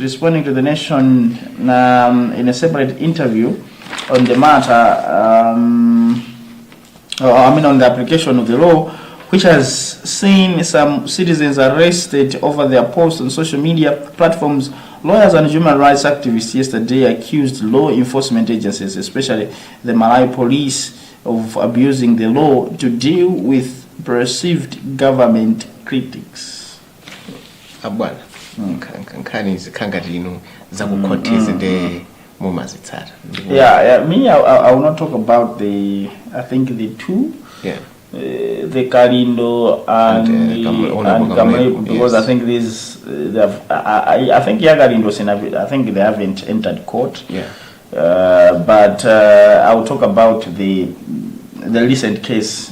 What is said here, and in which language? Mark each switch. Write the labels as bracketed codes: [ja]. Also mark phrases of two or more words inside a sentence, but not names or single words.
[en] Responding to the Nation in a separate interview on the matter, on the application of the law, which has seen some citizens arrested over their posts on social media platforms, lawyers and human rights activists yesterday accused law enforcement agencies, especially the Malawi police, of abusing the law to deal with perceived government critics. [ny] Abwana, nkhani zikhangati zakukhotiza ndi mumazitsata. [en] Yeah, me, I will not talk about the two Yeah. The Kalindo and Kamlepo, because yes. I think these I think Kalindo, I think they haven't entered court. Yeah. But I will talk about the recent case.